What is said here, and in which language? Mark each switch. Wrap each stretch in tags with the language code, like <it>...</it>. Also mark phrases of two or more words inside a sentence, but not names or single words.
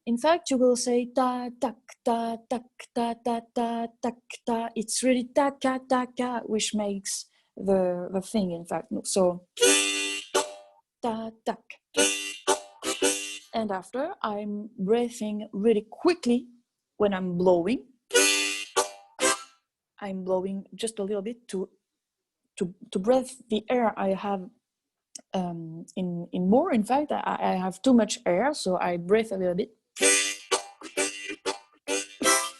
<en>In fact, you will say ta tak ta tak ta ta ta tak ta. It's really ta ka ta ka, which makes the thing. In fact, so ta tak. And after, I'm breathing really quickly when I'm blowing. I'm blowing just a little bit to breathe the air I have in more. In fact, I have too much air, so I breathe a little bit.</en>